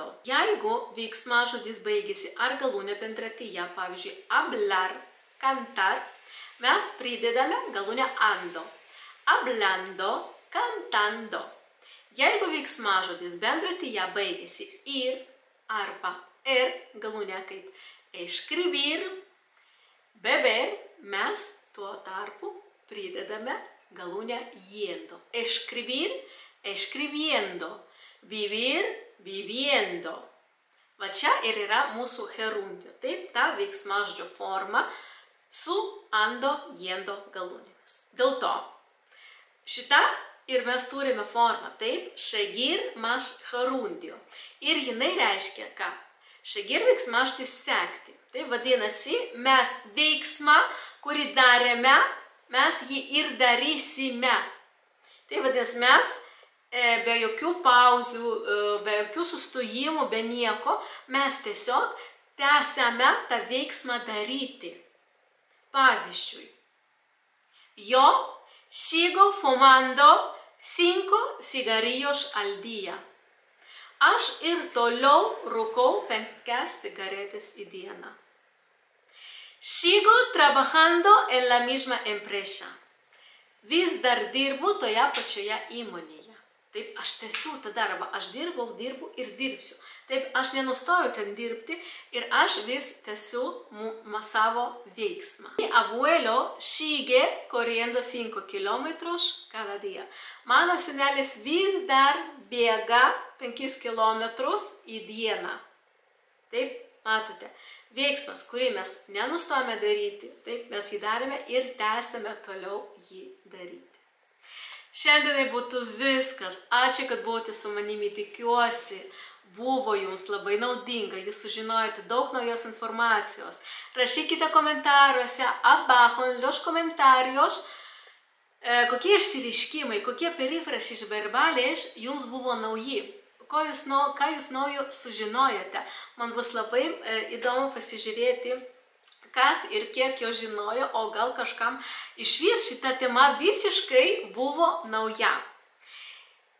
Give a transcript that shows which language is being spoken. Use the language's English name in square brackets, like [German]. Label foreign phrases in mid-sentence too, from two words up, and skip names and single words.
[Lithuanian] Jeigu veiksmažodis baigėsi ar galūnė bendratyje, pavyzdžiui, [Spanish] hablar, cantar, [Lithuanian] mes pridedame galūnę ando. [Spanish] Hablando, cantando. [Lithuanian] Jeigu veiksmažodis bendratyje baigėsi ir arba galūnė kaip [Spanish] escribir, beber, [Lithuanian] mes tuo tarpu pridedame galūnę yendo. [Spanish] Escribir, escribiendo. Vivir, viviendo. [Lithuanian] Va čia ir yra mūsų gerundio. Taip, ta veiksmažodžio forma su [Spanish] ando, yendo [Lithuanian] galūnėmis. Dėl to, šitą ir mes turime formą, taip, [Spanish] seguir más gerundio. [Lithuanian] Ir jinai reiškia, ką? Seguir veiksmažodis sekti. Tai vadinasi, mes veiksmą, kurį darėme, mes jį ir darysime. Tai vadinasi, mes be jokių pauzių, be jokių sustojimų, be nieko, mes tiesiog tęsiame tą veiksmą daryti. Pavyzdžiui, [Spanish] yo sigo fumando 5 cigarrillos al día. [Lithuanian] Aš ir toliau rūkau 5 cigaretes į dieną. [Spanish] Sigo trabajando en la misma empresa. [Lithuanian] Vis dar dirbu toje pačioje įmonėje. Taip, aš tęsiu tą darbą. Aš dirbu ir dirbsiu. Taip, aš nenustoju ten dirbti ir aš vis tęsiu savo veiksmą. [Spanish] Mi abuelo sigue corriendo 5 kilómetros cada día. [Lithuanian] Mano senelis vis dar bėga 5 kilometrus į dieną. Taip, matote, veiksmas, kurį mes nenustojame daryti, taip, mes jį darėme ir tęsime toliau jį daryti. Šiandienai būtų viskas. Ačiū, kad buvote su manimi, tikiuosi, buvo jums labai naudinga, jūs sužinojote daug naujos informacijos. Rašykite komentaruose, [Spanish] abajo en los comentarios, [Lithuanian] kokie išsireiškimai, kokie [Spanish] perifrasis verbales [Lithuanian] jums buvo nauji. Ką jūs naujo sužinojote. Man bus labai įdomu pasižiūrėti, kas ir kiek jo žinojo, o gal kažkam išvis šita tema visiškai buvo nauja.